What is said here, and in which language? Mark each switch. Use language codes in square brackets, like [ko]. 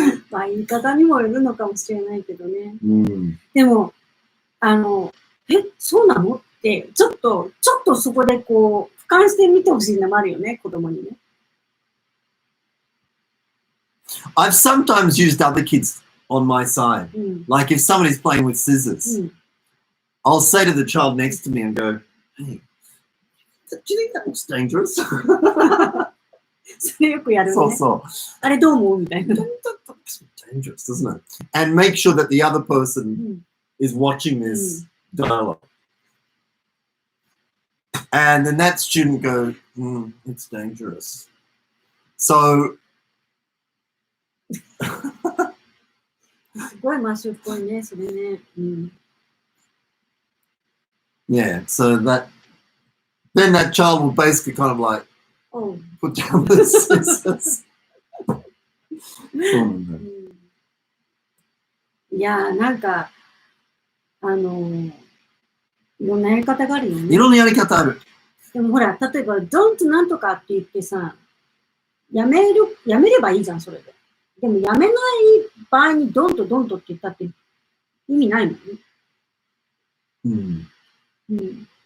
[ja] まあ言い方にもよるのかもしれないけどね。でも、そうなのって、ちょっとそこでこう、俯瞰してみてほしいのもあるよね、子供にね。 [en] I've sometimes used other kids on my side. Like if somebody's playing with scissors, I'll say to the child next to me and go, hey, do you think that looks dangerous? [ja] それよくやるね。そうそう。あれどう思うみたいな。 [en] That looks dangerous, doesn't it? And make sure that the other person is watching this dialogue. And then that student goes, it's dangerous. So [ja] すごいマッシュっぽいね、それね。 [en] Yeah, so then that child will basically kind of like put down the scissors. [ja] そうなんだよ。いや、なんか、いろんなやり方があるよね。いろんなやり方ある。でもほら、例えば、don't なんとかって言ってさ、やめればいいじゃん、それで。でも、やめない場合に don't って言ったって意味ないもんね。